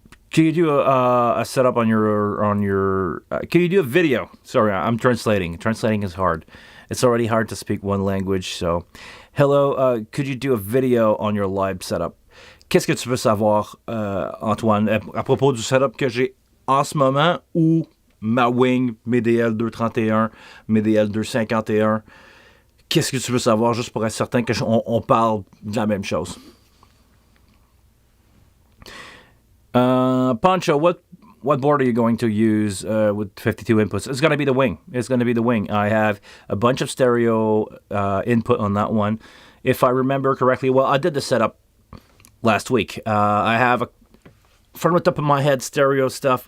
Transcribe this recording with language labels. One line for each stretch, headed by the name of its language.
English: Can you do a setup on your? Can you do a video? Sorry, I'm translating. Translating is hard. It's already hard to speak one language. So, hello. Could you do a video on your live setup?
French: Qu'est-ce que tu veux savoir, Antoine, à propos du setup que j'ai en ce moment ou ma wing, mes DL 231, mes DL 251. Qu'est-ce que tu veux savoir juste pour être certain qu'on parle de la même chose?
English: Pancho, what board are you going to use with 52 inputs? It's going to be the wing. I have a bunch of stereo input on that one. If I remember correctly, well, I did the setup last week. I have from the top of my head stereo stuff.